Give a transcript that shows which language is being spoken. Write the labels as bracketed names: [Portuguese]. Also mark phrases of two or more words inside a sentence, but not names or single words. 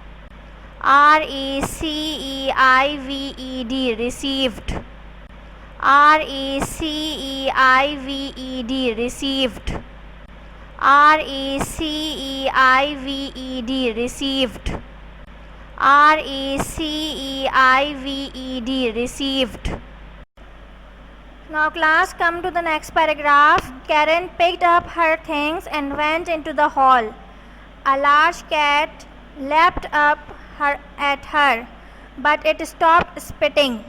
[English] R-E-C-E-I-V-E-D, received. R-E-C-E-I-V-E-D, received. R-E-C-E-I-V-E-D, received. R-E-C-E-I-V-E-D, received. Now class, come to the next paragraph. Karen picked up her things and went into the hall. A large cat leapt up at her, but it stopped spitting.